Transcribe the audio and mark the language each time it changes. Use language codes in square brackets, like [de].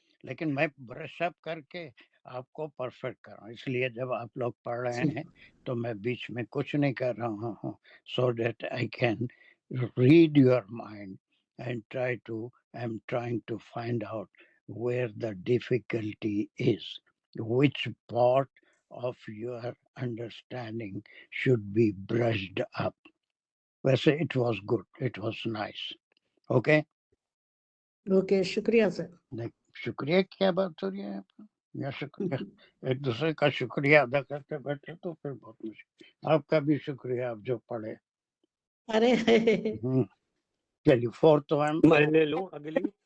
[ur] لیکن میں brush up کر کے آپ کو پرفیکٹ کر رہا ہوں، اس لیے جب آپ لوگ پڑھ رہے ہیں تو میں بیچ میں کچھ نہیں کر رہا ہوں، [en] So that I can read your mind and I am trying to find out where the difficulty is, which part of your understanding should be brushed up. [ur] ویسے [en] it was good, it was nice. Okay? [ur] Okay شکریہ سر. شکریہ کیا بات ہو رہی ہے یا شکریہ ایک دوسرے کا شکریہ ادا کرتے بیٹھے تو پھر بہت مشکل. آپ کا بھی شکریہ آپ جو پڑھے. ارے چلیے فورتھ ون. میں لے لوں اگلی.